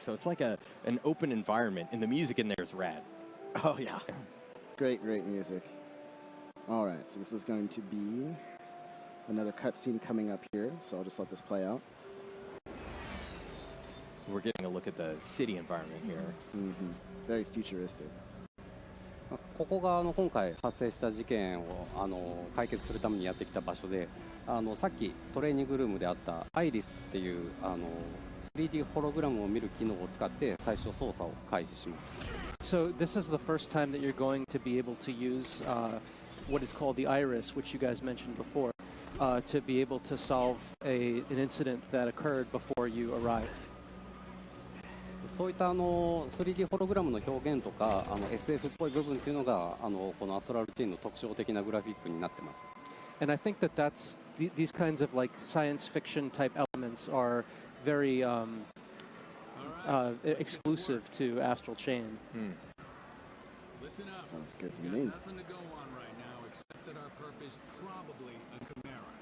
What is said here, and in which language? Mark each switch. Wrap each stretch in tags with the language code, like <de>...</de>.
<en>So it's like an open environment, and the music in there is rad. Oh, yeah. Great, great music. All right, so this is going to be another cutscene coming up here, so I'll just let this play out. We're getting a look at the city environment here. Mm-hmm. Very futuristic.</en> <ja>ここが今回発生した事件を解決するためにやってきた場所で、さっきトレーニングルームであったアイリスっていう3D ホログラムを見る機能を使って最初操作を開始します。</ja> <en>So this is the first time that you're going to be able to use what is called the iris, which you guys mentioned before, to be able to solve an incident that occurred before you arrived.</en> <ja>そういった3D ホログラムの表現とかSF っぽい部分っていうのがこのアストラルチェーンの特徴的なグラフィックになってます。</ja> <en>And I think that these kinds of like science fiction type elements are very exclusive to Astral Chain. Listen up. Sounds good to Got me. nothing to go on right now except that our purpose probably a chimera.</en>